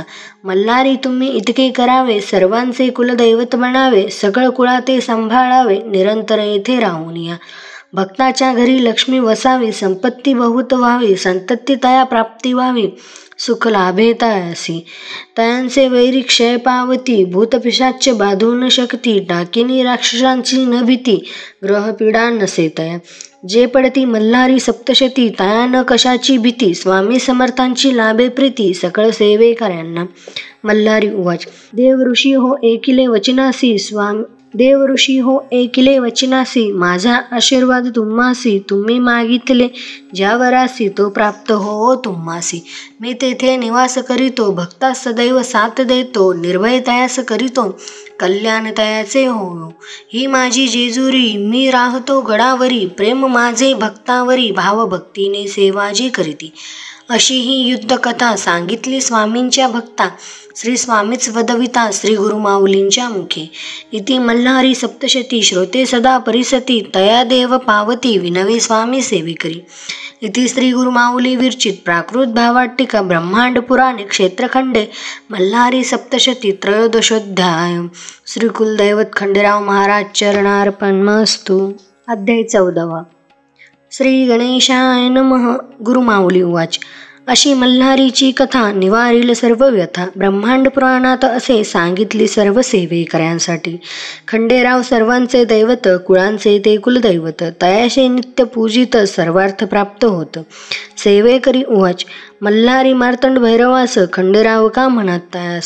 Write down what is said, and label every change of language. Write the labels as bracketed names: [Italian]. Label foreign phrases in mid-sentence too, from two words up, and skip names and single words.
[Marathi] मल्हारी तुम्ही इतके करावे सर्वांचे कुलदैवत बनावे. सकळ कुळाते सांभाळावे निरंतर येथे राहून या. भक्ताच्या घरी लक्ष्मी वसावी संपत्ती बहुत व्हावी. संतती तया प्राप्ती व्हावी सुख लाभे तयासी. तयांचे वैरी क्षय पावती भूतपिशाच्य बाधू न शकती. डाकिनी राक्षसांची न भीती ग्रहपीडा नसे तया. जे पडती मल्हारी सप्तशती तया न कशाची भीती. स्वामी समर्थांची लाभे प्रीती सकळ सेवेकऱ्यांना. मल्हारी उवाच, देव ऋषी हो ऐकिले वचनासी माझा आशीर्वाद तुम्हासी. तुम्ही मागितले ज्या वरासी तो प्राप्त हो तुम्हासी. मी तेथे निवास करीतो भक्तास सदैव साथ देतो. निर्भय तयास करीतो कल्याण तयाचे हो. ही माझी जेजुरी मी राहतो गडावरी. प्रेम माझे भक्तावरी भावभक्तीने सेवा जी करीती. अशी ही युद्धकथा सांगितली स्वामींच्या भक्ता. श्री स्वामीच वदविता श्री गुरुमाऊलींच्या मुखे. इति मल्हारी सप्तशती श्रोते सदा परिसती. तया देव पावती विनवे स्वामी सेविकरी. इति श्री गुरुमाऊली विरचित प्राकृत भावाटिका ब्रह्मांड पुराणे क्षेत्रखंडे मल्हारी सप्तशती त्रयोदशोध्याय. श्री कुलदैवत खंडेराव महाराज चरणार्पणमस्तु. [Sanskrit] अध्याय 14. श्री गणेशाय नमः. [Marathi] गुरुमाऊली उवाच, अशी मल्हारीची कथा निवारील सर्व व्यथा. ब्रह्मांड पुराणात असे सांगितली सर्व सेवेकऱ्यांसाठी. खंडेराव सर्वांचे दैवत कुळांचे ते कुलदैवत. तयाशे नित्य पूजित सर्वार्थ प्राप्त होत. सेवेकरी उवाच, मल्हारी मार्तंड भैरवास खंडेराव का म्हणत तयास.